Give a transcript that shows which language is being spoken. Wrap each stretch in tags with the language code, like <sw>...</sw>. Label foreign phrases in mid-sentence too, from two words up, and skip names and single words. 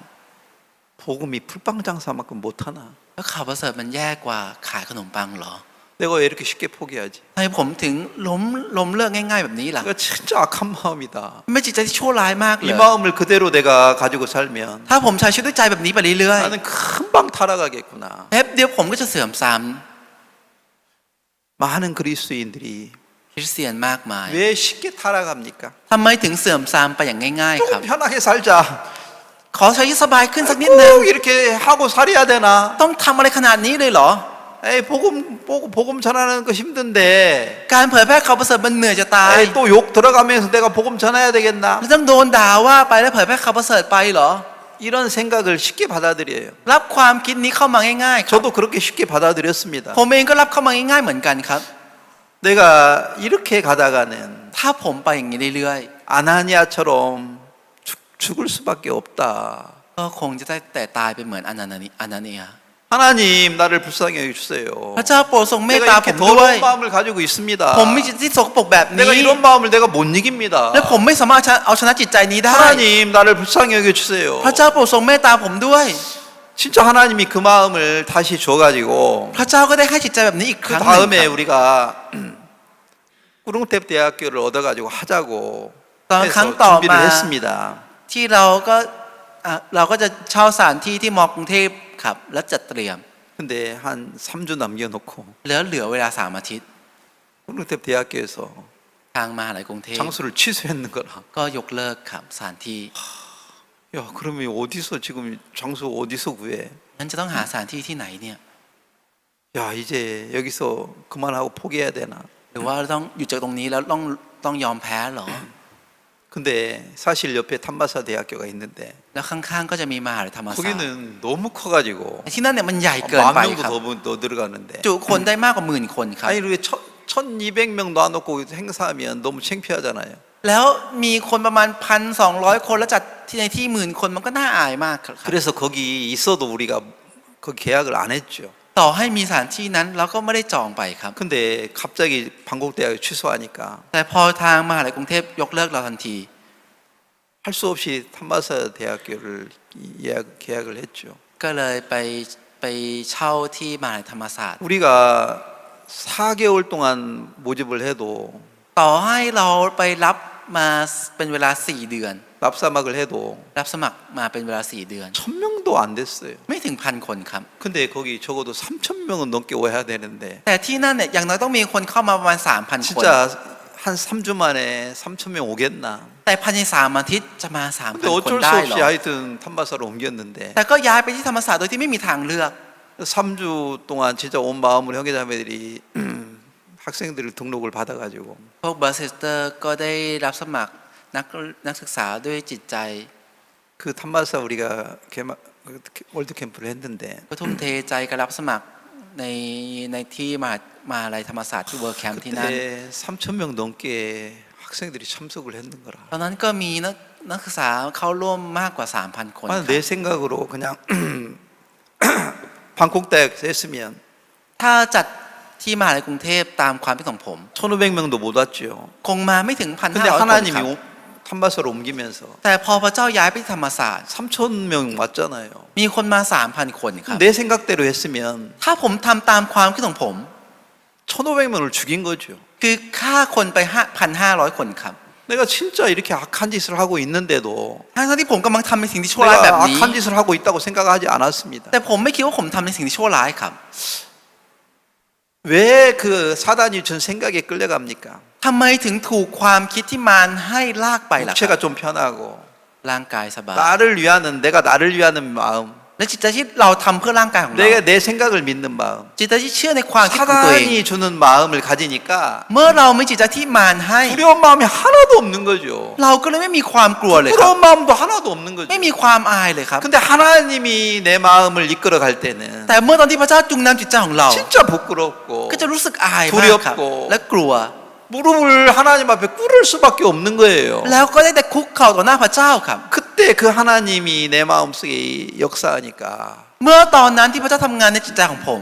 <ko>복음이 불빵 장사만큼 못하나?</ko> <th>แล้วข่าวประเสริฐมันแย่กว่าขายขนมปังเหรอ</th> <ko>내가 왜 이렇게 쉽게 포기하지?</ko> <th>ทำไมผมถึงล้มเลิกง่ายๆแบบนี้ล่ะ</th> <ko>이거 진짜 악한 마음이다.</ko> <th>ไม่จิตใจที่ชั่วร้ายมากเล</th> <ko>이</ko> <th>ย</th> <ko>마음을 그대로 내가 가지고 살면</ko> <th>ถ้าผมใช้ชีวิตด้วยใจแบบนี้ไปเรื่อย</th> <ko>나는 금방 타락하겠구나.</ko> <th>ๆแป๊บเดียวผมก็จะเสื่อมทราม</th> <ko>많은 그리스도인들이</ko> <th>คริสเตียนมากมาย</th> <ko>왜 쉽게 타락합니까?</ko> <th>ทำไมถึงเสื่อมทรามไปอย่างง่ายๆค</th> <ko>좀</ko> <th>รับ</th> <ko>편하게 살자.</ko> <th>ขอใช้ชีวิตสบายขึ้นสักนิดนึง</th> <ko>꼭 이렇게 하고 살아야 되나?</ko> <th>ต้องทำอะไรขนาดนี้เลยเหรอ</th> <ko>에이 복음 전하는 거 힘든데.</ko> <th>การเผยแพร่ข่าวประเสริฐมันเหนื่อยจะตาย</th> <ko>에이 또 욕 들어가면서 내가 복음 전해야 되겠나?</ko> <th>แล้วต้องโดนด่าว่าไปแล้วเผยแพร่ข่าวประเสริฐไปเหรอ</th> <ko>이런 생각을 쉽게 받아들여요.</ko> <th>รับความคิดนี้เข้ามาง่ายๆครับ</th> <ko>저도 그렇게 쉽게 받아들였습니다.</ko> <th>ผมเองก็รับเข้ามาง่ายๆเหมือนกันครับ</th> <ko>내가 이렇게 가다가는</ko> <th>ถ้าผมไปอย่างนี้เรื่อย</th> <ko>아나니아처럼 죽을 수밖에 없다.</ko> <th>ๆก็คงจะได้แต่ตายไปเหมือนอนาเนีย</th> <ko>하나님 나를 불쌍히 여겨주세요.</ko> <th>พระเจ้าโปรดทรงเมตตา</th> <ko>내가</ko> <th>ผ</th> <ko>이렇게</ko> <th>มด้วย</th> <ko>더러운 마음을 가지고 있습니다.</ko> <th>ผมมีจิตที่สกปรกแบบ</th> <ko>내가</ko> <th>นี้</th> <ko>이런 마음을 내가 못 이깁니다.</ko> <th>และผมไม่สามารถเอาชนะจิตใจนี้ได้</th> <ko>하나님 나를 불쌍히 여겨주세요.</ko> <th>พระเจ้าโปรดทรงเมตตาผมด้วย</th> <ko>진짜 하나님이 그 마음을 다시 줘가지고</ko> <th>พระเจ้าก็ได้ให้จิตใจแบบนี้อีกค</th> <ko>그</ko> <th>รั้งหนึ่ง</th> <ko>다음에</ko> <th>ครับ</th> <ko>우리가 꾸릉탭 대학교를 얻어가지고 하자고 또 해서 강 ต่อ 준비를</ko> <th>มา</th> <ko>했습니다.</ko> <th>ที่เราก็จะเช่าสถานที่ที่มอกรุงเทพครับและจัดเตรียม</th> <ko>근데 한 3주 남겨놓고</ko> <th>แล้วเหลือเวลา3 อาทิตย์</th> <ko>꾸릉탭 대학교에서</ko> <th>ทางมหาวิทยาลัยกรุงเทพ</th> <ko>장소를 취소했는 거라.</ko> <th>ก็ยกเลิกครับสถานที่</th> <ko>야 그러면 어디서 지금 장소 어디서 구해?</ko> <th>นั้นจะต้องหาสถานที่ที่ไหนเนี่ย</th> <ko>야 이제 여기서 그만하고 포기해야 되나?</ko> <th>หรือว่าต้องอยู่จากตรงนี้แล้วต้องยอมแพ้เหรอ</th> <ko>근데 사실 옆에 탐마사 대학교가 있는데</ko> <th>แล้วข้างๆก็จะมีมหาวิทยาลัยธรรมศาสตร์</th> <ko>거기는 너무 커가지고</ko> <th>ที่นั่นเนี่ยมันใหญ่เกินไป</th> <ko>10,000명도</ko> <th>ครับ</th> <ko>더 들어가는데</ko> <th>จุคนได้มากกว่า10,000 คนครับ</th> <ko>아니 이렇게 1,200명 놔놓고 행사하면 너무 창피하잖아요.</ko> <th>แล้วมีคนประมาณ 1,200 คนแล้วจัดที่ในที่หมื่นคนมันก็น่าอายมากครับ</th> <ko>그래서 거기 있어도 우리가 그 계약을 안 했죠.</ko> <th>ต่อให้มีสถานที่นั้นเราก็ไม่ได้จองไปครับ</th> <ko>근데 갑자기 방콕대학이 취소하니까</ko> <th>แต่พอทางมหาลัยกรุงเทพยกเลิกเราทันที</th> <ko>할 수 없이 탐마사 대학교를 계약을 했죠.</ko> <th>ก็เลยไปเช่าที่มหาลัยธรรมศาสตร์</th> <ko>우리가 4개월 동안 모집을 해도</ko> <th>ต่อให้เราไปรับมาเป็นเวลา4 เดือน</th> <ko>납사막을 해도</ko> <th>รับสมัครมาเป็นเวลา4 เดือน</th> <ko>1000명도 안 됐어요.</ko> <th>ไม่ถึง 1,000 คนครับ</th> <ko>근데 거기 적어도 3000명은 넘게 와야 되는데</ko> <th>แต่ที่นั่นเนี่ยอย่างน้อยต้องมีคนเข้ามาประมาณ 3,000 คน</th> <ko>진짜 한 3주 만에 3000명 오겠나?</ko> <th>แต่ภายใน3 อาทิตย์จะมา</th> <ko>근데</ko> <th>3,000 คน</th> <ko>어쩔 수</ko> <th>ได้เหร</th> <ko>없이</ko> <th>อ</th> <ko>하여튼 탐마사로 옮겼는데</ko> <th>แต่ก็ย้ายไปที่ธรรมศาสตร์โดยที่ไม่มีทางเลือก</th> <ko>3주 동안 진짜 온 마음으로 형제자매들이 학생들을 등록을 받아가지고</ko> <th>พวกบาร์เซสเตอร์ก็ได้รับสมัครนักศึกษาด้วยจิตใจ</th> <ko>그 탐마사 우리가 월드 캠프를 했는데</ko> <th>ก็ทุ่มเทใจการรับสมัครในที่มหาลัยธรรมศาสตร์ที่เวิร์คแคมป์ที่นั่น</th> <ko>그때 3,000명 넘게 학생들이 참석을 했는 거라.</ko> <th>ตอนนั้นก็มีนักศึกษาเข้าร่วมมากกว่า 3,000 คนครับ</th> <ko>내 생각으로 그냥 방콕대학에서 했으면</ko> <th>ถ้าจัดที่มหาลัยกรุงเทพตามความคิดของผม</th> <ko>1,500명도 못 왔죠.</ko> <th>คงมาไม่ถึง</th> <ko>근데</ko> <th>1,500 คนครับ</th> <ko>하나님이 탐마사로 옮기면서</ko> <th>แต่พอพระเจ้าย้ายไปที่ธรรมศาสตร์</th> <ko>3,000명 왔잖아요.</ko> <th>มีคนมา 3,000 คนครับ</th> <ko>내 생각대로 했으면</ko> <th>ถ้าผมทำตามความคิดของผม</th> <ko>1,500명을 죽인 거죠.</ko> <th>คือฆ่าคนไป 1,500 คนครับ</th> <ko>내가 진짜 이렇게 악한 짓을 하고 있는데도</ko> <th>ทั้งที่ผมกำลังทำในสิ่งที่ชั่วร้ายแบบ</th> <ko>내가</ko> <th>นี้</th> <ko>악한 짓을 하고 있다고 생각하지 않았습니다.</ko> <th>แต่ผมไม่คิดว่าผมทำในสิ่งที่ชั่วร้ายครับ</th> <ko>왜 그 사단이 준 생각에 끌려갑니까?</ko> <th>ทำไมถึงถูกความคิดที่มารให้ลากไปล่ะครับ</th> <ko>육체가 좀 편하고</ko> <th>ร่างกายสบาย</th> <ko>내가 나를 위하는 마음,</ko> <th>และจิตใจที่เราทำเพื่อร่างกายของเรา</th> <ko>내가 내 생각을 믿는 마음,</ko> <th>จิตใจที่เชื่อในความคิดของตัวเอง</th> <ko>사단이 주는 마음을 가지니까</ko> <th>เมื่อเราไม่จิตใจที่มารให้</th> <ko>두려운 마음이 하나도 없는 거죠.</ko> <th>เราก็เลยไม่มีความกลัวเลยครับ</th> <ko>부끄러운 마음도 하나도 없는 거죠.</ko> <th>ไม่มีความอายเลยครับ</th> <ko>근데 하나님이 내 마음을 이끌어 갈 때는</ko> <th>แต่เมื่อตอนที่พระเจ้าจุงนำจิตใจของเรา</th> <ko>진짜 부끄럽고</ko> <th>ก็จะรู้สึกอายมากครับ</th> <ko>두렵고</ko> <th>และกลัว</th> <ko>무릎을 하나님 앞에 꿇을 수밖에 없는 거예요.</ko> <th>แล้วก็ได้แต่คุกเข่าต่อหน้าพระเจ้าครับ</th> <ko>그때 그 하나님이 내 마음속에 역사하니까</ko> <th>เมื่อตอนนั้นที่พระเจ้าทำงานในจิตใจของผม</th>